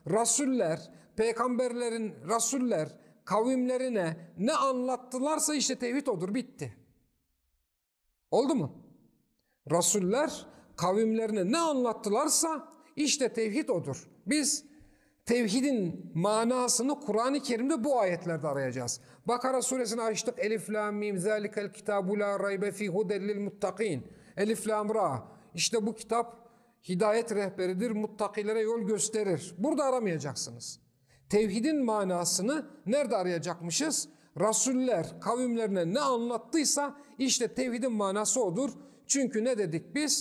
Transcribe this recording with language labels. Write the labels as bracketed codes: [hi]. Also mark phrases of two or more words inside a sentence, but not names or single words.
[tr] Rasuller kavimlerine ne anlattılarsa işte tevhid odur. Bitti. Oldu mu? Rasuller kavimlerine ne anlattılarsa işte tevhid odur. Biz tevhidin manasını Kur'an-ı Kerim'de bu ayetlerde arayacağız. Bakara suresini açtık. [ar] أَلِف لَام مِيم ذَٰلِكَ الْكِتَابُ لَا رَيْبَ فِي هُدًى لِلْمُتَّقِينَ. أَلِف لَام رَا. [tr] İşte bu kitap hidayet rehberidir, muttakilere yol gösterir. Burada aramayacaksınız. Tevhidin manasını nerede arayacakmışız? Rasuller kavimlerine ne anlattıysa işte tevhidin manası odur. Çünkü ne dedik biz?